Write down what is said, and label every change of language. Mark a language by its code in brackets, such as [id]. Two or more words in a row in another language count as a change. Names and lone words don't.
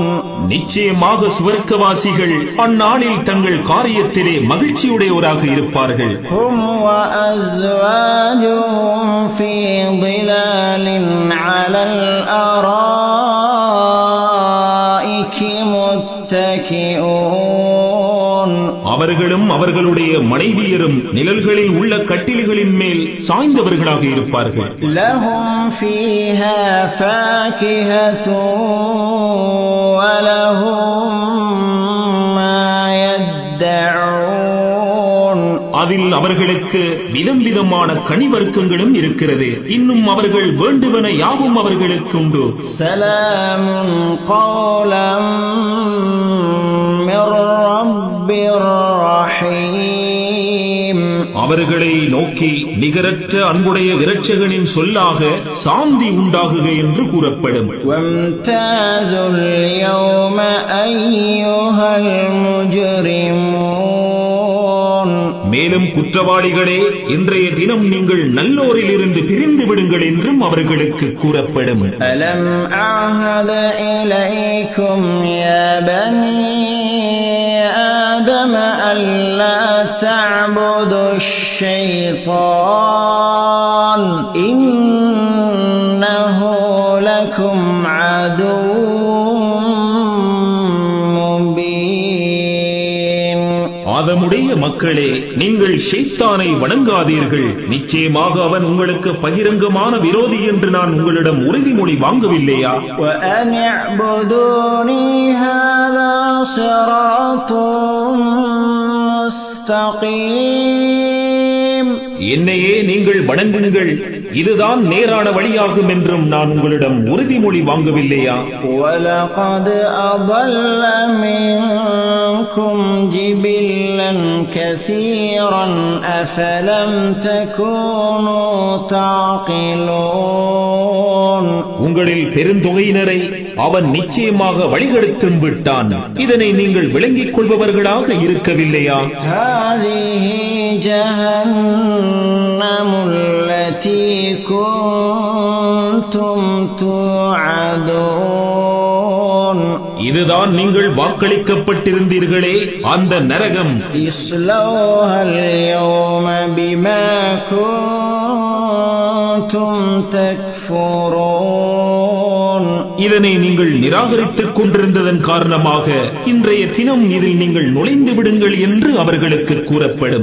[ta] நிச்சயமாக சுவர்க்கவாசிகள் அந்நாளில் தங்கள் காரியத்திலே மகிழ்ச்சியுடையோராக இருப்பார்கள். [ar] هم وأزواجهم في ظلال على الأرائك متكئون. [ta] அவர்களும் அவர்களுடைய மனைவியரும் நிழல்களில் உள்ள கட்டில்களின் மேல் சாய்ந்தவர்களாக இருப்பார்கள். [ar] لهم فيها فاكهة ولهم ما يدعون. [ta] அதில் அவர்களுக்கு விதம் விதமான கனிவர்க்கங்களும் இருக்கிறது. இன்னும் அவர்கள் வேண்டுவன யாவும் அவர்களுக்கு உண்டு. [ar] سلام قولا من رب رحيم. [ta] அவர்களை நோக்கி நிகரற்ற அன்புடைய இரட்சகனின் சொல்லாக சாந்தி உண்டாகுக என்று கூறப்படும். [ar] وامتازوا اليوم أيها المجرمون. [ta] மேலும் குற்றவாளிகளே, இன்றைய தினம் நீங்கள் நல்லோரில் இருந்து பிரிந்து விடுங்கள் என்றும் அவர்களுக்கு கூறப்படும். [ar] ألم أعهد إليكم يا بني آدم ألا تعبدوا الشيطان إنه لكم عدو مبين. [ta] ஆதமுடைய மக்களே, நீங்கள் ஷைத்தானை வணங்காதீர்கள். நிச்சயமாக அவன் உங்களுக்கு பகிரங்கமான விரோதி என்று நான் உங்களிடம் உறுதிமொழி வாங்கவில்லையா? [ar] وأن اعبدوني هذا صراط مستقيم. [ta] என்னையே நீங்கள் வணங்குங்கள், இதுதான் நேரான வழியாகும் என்றும் நான் உங்களிடம் உறுதிமொழி வாங்கவில்லையா? [ar] وَلَقَدْ أَضَلَّ مِنكُمْ جِبِلًّا كَثِيرًا أَفَلَمْ تَكُونُوا تَعْقِلُونَ. [ta] உங்களில் பெருந்தொகையினரை அவன் நிச்சயமாக வழிகெடுத்தும் விட்டான். இதனை நீங்கள் விளங்கிக் கொள்பவர்களாக இருக்கவில்லையா? [ar] هَذِهِ جَهَنَّمُ الَّتِي كُنتُمْ تُوعَدُونَ. [ta] இதுதான் நீங்கள் வாக்களிக்கப்பட்டிருந்தீர்களே அந்த நரகம். [ar] اصْلَوْهَا الْيَوْمَ بِمَا كُنتُمْ تَكْفُرُونَ. [ta] இதனை நீங்கள் நிராகரித்துக் கொண்டிருந்ததன் காரணமாக இன்றைய தினம் இதில் நீங்கள் நுழைந்து விடுங்கள் என்று அவர்களுக்கு கூறப்படும்.